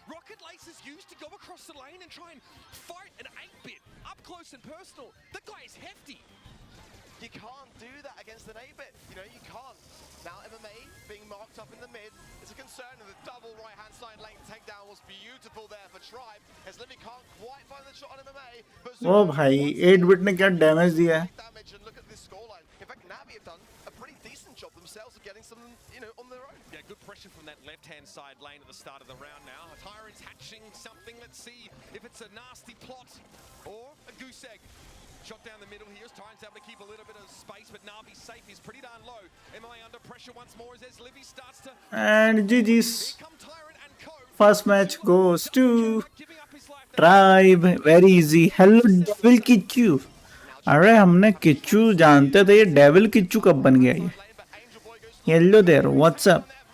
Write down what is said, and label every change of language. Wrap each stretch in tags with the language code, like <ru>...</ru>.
<en>Rocket Lace is used to go across the lane and try and fight an 8-bit up close and personal. The guy is hefty. You can't do that against an 8-bit. You can't. Now MMA being marked up in the mid is a concern, and the double right-hand side lane takedown was beautiful there for Tribe. As Livy can't quite find the shot on MMA, but</en> <hi>ओ भाई 8-bit ने क्या damage दिया है?</hi> <en>damage, and look at this scoreline. In fact, Navi have done a pretty decent job themselves of getting some, on their own. Yeah, good pressure from that left-hand side lane at the start of the round now. Tyrant's hatching something. Let's see if it's a nasty plot or a goose egg. Shot down the middle here as Tyrant's able to keep a little bit of space, but Navi's safe. He's pretty darn low. MLA under pressure once more as Livy starts to... And GG's. Here come Tyrant and Co. First match goes to Tribe. Very easy. Hello Devil Kichu.</en> <hi>अरे हमने किच्चू जानते थे, ये devil Kichchu कब बन गया ये?</hi> <en>Hello there, what's up?</en>